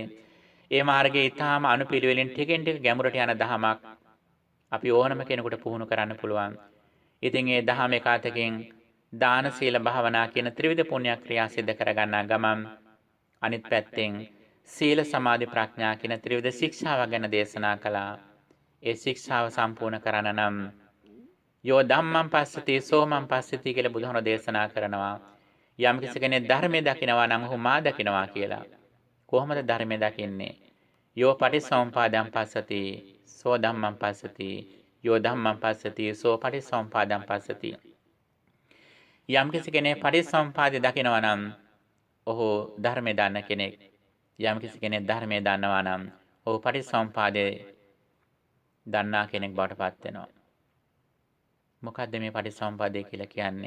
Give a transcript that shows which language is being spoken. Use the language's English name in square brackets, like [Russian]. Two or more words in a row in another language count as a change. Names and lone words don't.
[Sinhala] ඒ මාර්ගයේ ඊටාම අනුපිළිවෙලින් ටිකෙන් ටික ගැඹුරට යන දහමක් අපි ඕනම කෙනෙකුට පුහුණු කරන්න පුළුවන්. ඉතින් ඒ දහම එකතකින් දාන සීල භාවනා කියන ත්‍රිවිධ පුණ්‍ය ක්‍රියා සිදු කරගන්නා ගමන් අනිත් පැත්තෙන් සීල සමාධි ප්‍රඥා කියන ත්‍රිවිධ ශික්ෂාව ගැන දේශනා කළා. ඒ ශික්ෂාව සම්පූර්ණ කරන්න නම් [Pali] යෝ ධම්මං පස්සති සෝමං පස්සති [Sinhala] කියලා බුදුහාමුදුරුවෝ දේශනා කරනවා. යම් කෙනෙක් ධර්මයේ දකිනවා නම් ඔහු මා දකිනවා කියලා. කොහොමද ධර්මයේ දකින්නේ? [Pali] යෝ පටිසම්පාදං පස්සති සෝ ධම්මං පස්සති යෝ ධම්මං පස්සති සෝ පටිසම්පාදං පස්සති. [Sinhala] යම් කෙනෙක් පටිසම්පාදේ දකිනවා නම් ඔහු ධර්මයේ දන්න කෙනෙක්. යම් කෙනෙක් ධර්මයේ දන්නවා නම් ඔහු පටිසම්පාදේ දන්නා කෙනෙක් බවට පත් වෙනවා. මොකද්ද මේ පටිසම්පාදේ කියලා කියන්නේ?